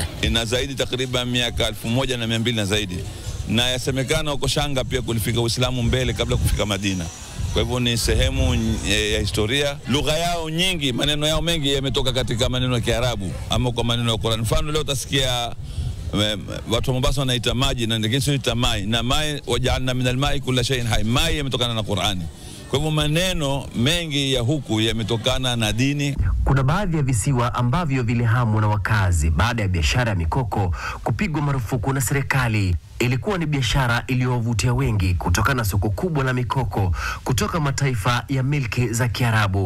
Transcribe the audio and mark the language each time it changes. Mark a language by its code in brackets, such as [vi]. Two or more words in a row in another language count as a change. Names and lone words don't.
[sw] Ina zaidi takriban miaka 1200 na zaidi, na yasemekana huko Shanga pia kulifika Uislamu mbele kabla kufika Madina. Kwa hivyo ni sehemu ya historia. Lugha yao nyingi, maneno yao mengi yametoka katika maneno ya Kiarabu ama kwa maneno ya Qur'an. Mfano leo utasikia watu wa Mombasa wanaita maji na wengine wanaita mai, na mai [ar] وجعلنا من الماء كل شيء حي. [sw] Mai yametokana na Qur'ani. Kwa hivyo maneno mengi ya huku yametokana na dini. Kuna baadhi ya visiwa ambavyo vilihamwa na wakazi baada ya biashara ya mikoko kupigwa marufuku na serikali. Ilikuwa ni biashara iliyowavutia wengi kutokana na soko kubwa la mikoko kutoka mataifa ya milki za Kiarabu.